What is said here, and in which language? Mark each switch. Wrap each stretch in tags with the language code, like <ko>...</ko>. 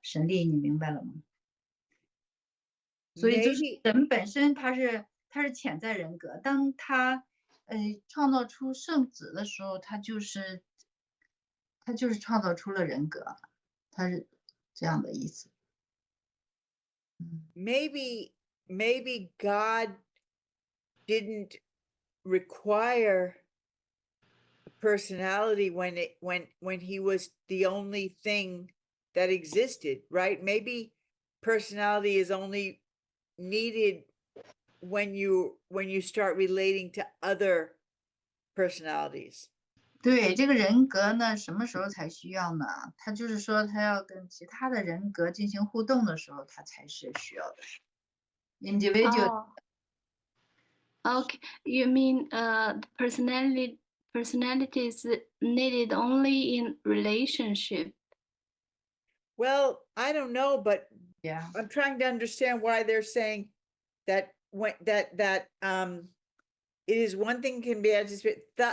<zh>沈丽，你明白了吗？所以就是</zh> <en>Maybe</en> <zh>人本身他是潜在人格，当他创造出圣子的时候，他就是创造出了人格，他是这样的意思。</zh> <en>maybe God didn't require personality when he was the only thing that existed, right? Maybe personality is only needed when you start relating to other personalities.</en> <zh>对，这个人格呢，什么时候才需要呢？他就是说，他要跟其他的人格进行互动的时候，他才是需要的。</zh> <en>individual Okay, you mean personality is needed only in relationship? Well, I don't know, but yeah I'm trying to understand why they're saying that when that it is one thing can be added to spirit.</en>